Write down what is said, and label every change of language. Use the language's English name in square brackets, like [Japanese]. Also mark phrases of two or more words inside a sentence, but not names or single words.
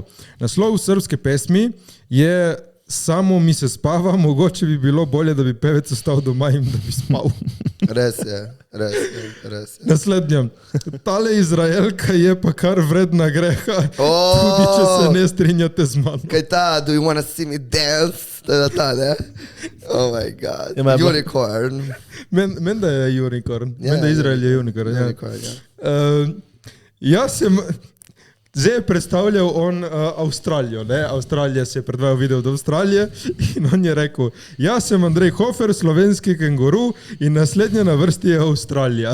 [Slovenian] Naslov srpske pesmi je Samo mi se spava, mogoče bi bilo bolje, da bi pevec ostal doma in da bi spal. Res je, res je, res je. Naslednja. Tale Izraelka je pa kar vredna greha, O! tudi če se ne strinjate z mano. Kaj ta, [English] do you wanna see me dance? [Slovenian] To je ta, ne? [English] Oh my god. [Slovenian] Ja, ma je bilo- Unicorn. Men da je unicorn. Ja, Men da ja, Izrael je unicorn. Ja. Unicorn, ja. Jaz sem zdaj je predstavljal on Avstralijo. Ne? Avstralija se je predvajal video od Avstralije in on je rekel, jaz sem Andrej Hofer, slovenski kenguru in naslednja na vrsti je Avstralija.